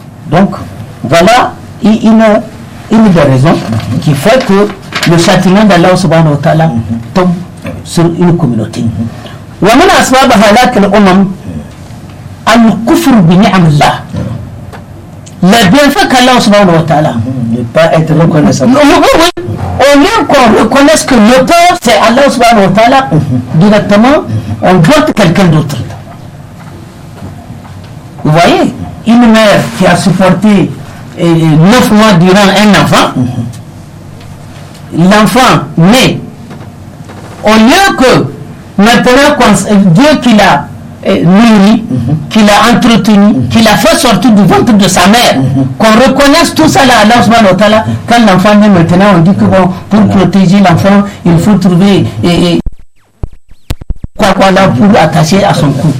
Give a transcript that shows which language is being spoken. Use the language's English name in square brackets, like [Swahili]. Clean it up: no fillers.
[French] Donc, voilà une des raisons qui fait que le châtiment d'Allah subhanahu wa ta'ala tombe sur une communauté. [Arabic] ومن أسباب هلاك الأمم الكفر بنعم الله. [French] Les bienfaits qu'Allah subhanahu wa ta'ala ne pas être reconnaissant. Oui. Au lieu qu'on reconnaisse que le père c'est Allah subhanahu wa ta'ala, directement on doit quelqu'un d'autre. Vous voyez, une mère qui a supporté 9 mois durant un enfant, l'enfant naît, au lieu que maintenant Dieu qui l'a nourri, qui l'a entretenu, qui l'a fait sortir du ventre de sa mère, qu'on reconnaisse tout ça là à Allah subhanahu wa ta'ala, quand l'enfant naît maintenant, on dit que bon, pour protéger l'enfant, il faut trouver quoi là pour attacher à son cou.